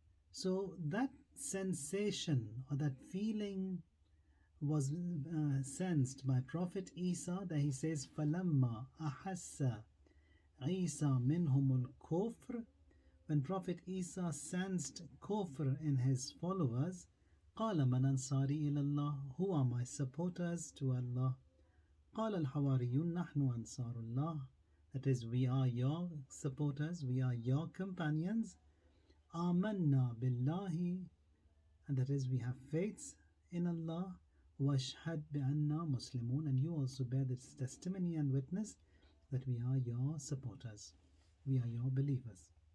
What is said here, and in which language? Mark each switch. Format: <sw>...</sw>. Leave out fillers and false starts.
<en>So that sensation or that feeling was sensed by Prophet Isa, that he says,</en> <ar>فَلَمَّا أَحَسَّ Isa minhumul kufr.</ar> <en>When Prophet Isa sensed kufr in his followers,</en> <ar>قال من أنصاري إلى الله.</ar> <en>Who are my supporters to Allah?</en> <ar>قال الحواريون نحن أنصار الله.</ar> <en>That is, we are your supporters, we are your companions.</en> <ar>آمنا بالله.</ar> <en>And that is, we have faith in Allah.</en> <ar>واشهد بأننا مسلمون.</ar> <en>And you also bear this testimony and witness that we are your supporters, we are your believers.</en>